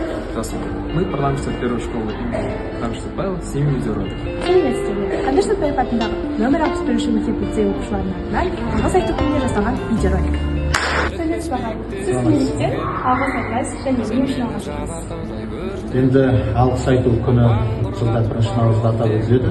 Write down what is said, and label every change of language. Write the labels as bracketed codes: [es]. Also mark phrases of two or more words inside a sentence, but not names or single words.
[ru] Здравствуйте. Мы парламентская первая школа имени Қаныш Сәтпаева с именем видеоролик. [kk] Сәлеметсіздер. Қаныш Сәтпаев атындағы нөмір 61 мектеп лицей оқушыларының атынан алғыс айту күніне жасалған видеоролик. Сәлеметсіз аға. Сіз неліктен алғыс айтасыз және не үшін алғыс айтасыз? Енді алғыс айту күні жылда 1 наурызда атап өтіледі.